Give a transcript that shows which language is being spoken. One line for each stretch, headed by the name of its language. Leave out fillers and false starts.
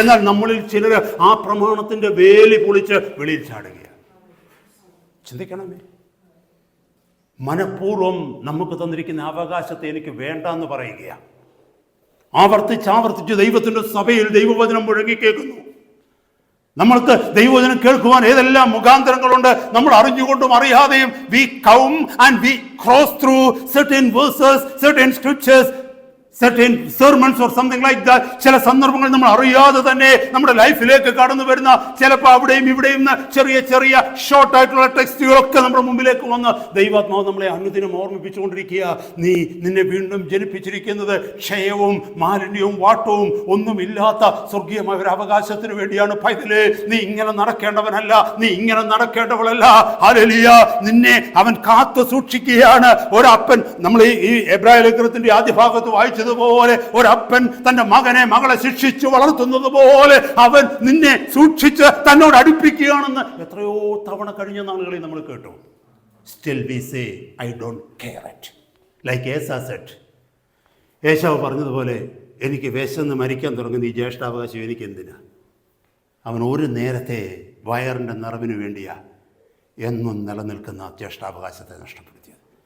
Malayalam: എന്നാൽ നമ്മളിൽ ചിലർ ആ പ്രമാണത്തിന്റെ വേലി പൊളിച്ച് വെളിയിൽ ചാടുകയാണ്. ചിന്തിക്കണമേ. മനഃപൂർവ്വം നമുക്ക് തന്നിരിക്കുന്ന അവകാശത്തെ എനിക്ക് വേണ്ട എന്ന് പറയുകയാണ്. ആവർത്തിച്ച് ദൈവത്തിന്റെ സഭയിൽ ദൈവവചനം മുഴങ്ങി കേൾക്കുന്നു. നമ്മൾക്ക് ദൈവവചനം കേൾക്കുവാൻ ഏതെല്ലാം മുഖാന്തരങ്ങളുണ്ട്. നമ്മൾ അറിഞ്ഞുകൊണ്ടും അറിയാതെയും
English: we come and we cross through certain verses, certain scriptures, certain sermons or something like that.
Malayalam: ചില സന്ദർഭങ്ങൾ നമ്മൾ അറിയാതെ തന്നെ നമ്മുടെ ലൈഫിലേക്ക് കടന്നു വരുന്ന, ചിലപ്പോൾ അവിടെയും ഇവിടെയും ചെറിയ ഷോർട്ട് ആയിട്ടുള്ള ടെക്സ്റ്റുകളൊക്കെ നമ്മുടെ മുമ്പിലേക്ക് വന്ന് ദൈവാത്മാവ് നമ്മളെ അനുദിനം ഓർമ്മിപ്പിച്ചുകൊണ്ടിരിക്കുക. നിന്നെ വീണ്ടും ജനിപ്പിച്ചിരിക്കുന്നത് ക്ഷയവും മാലിന്യവും വാട്ടവും ഒന്നുമില്ലാത്ത സ്വർഗീയമായ ഒരു അവകാശത്തിന് വേണ്ടിയാണ്. പൈതലേ, നീ ഇങ്ങനെ നടക്കേണ്ടവനല്ല, നീ ഇങ്ങനെ നടക്കേണ്ടവളല്ല. ഹല്ലേലൂയ. നിന്നെ അവൻ കാത്തു സൂക്ഷിക്കുകയാണ്. ഒരപ്പൻ, നമ്മൾ ഈ എബ്രായ ലേഖനത്തിന്റെ ആദ്യ ഭാഗത്ത് വായിച്ചതുപോലെ, ഒരപ്പൻ തന്റെ മകളെ ശിക്ഷിച്ചു വളർത്തുന്നത് പോലെ അവൻ നിന്നെ സൂക്ഷിച്ച് തന്നോട് അടുപ്പിക്കുകയാണെന്ന് എത്രയോ തവണ കഴിഞ്ഞ നാളുകളിൽ നമ്മൾ കേട്ടു.
English: Still we say, I don't care it. Like Esau said.
Malayalam: ഏശാവ് പറഞ്ഞതുപോലെ, എനിക്ക് വിശന്ന് മരിക്കാൻ തുടങ്ങുന്ന ഈ ജ്യേഷ്ഠാവകാശം എനിക്ക് എന്തിനാ? അവൻ ഒരു നേരത്തെ വയറിൻ്റെ നിറവിന് വേണ്ടിയാ എന്നും നിലനിൽക്കുന്ന ജ്യേഷ്ഠാവകാശത്തെ നഷ്ടപ്പെടുത്തിയത്.